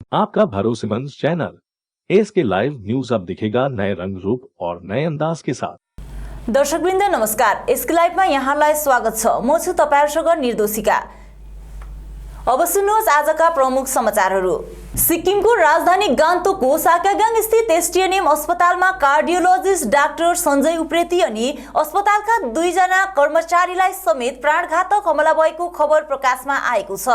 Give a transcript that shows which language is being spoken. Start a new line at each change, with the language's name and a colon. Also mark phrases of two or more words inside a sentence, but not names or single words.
Hindi: आपका भरोसेमंद चैनल एसके लाइव न्यूज अब दिखेगा नए रंग रूप और नए अंदाज के साथ।
Nepali: दर्शकवृन्द नमस्कार, एसके लाइभमा यहाँलाई स्वागत छ। म छु तपाईहरुसँग निर्दोषिका। अब सुन्नुहोस् आजका प्रमुख समाचारहरू। सिक्किमको राजधानी गान्तोकको साकागाङ स्थित एसटीएनएम अस्पतालमा कार्डियोलोजिस्ट डाक्टर सञ्जय उप्रेती अनि अस्पतालका 2 जना कर्मचारीलाई समेत प्राणघातक हमला भएको खबर प्रकाशमा आएको छ।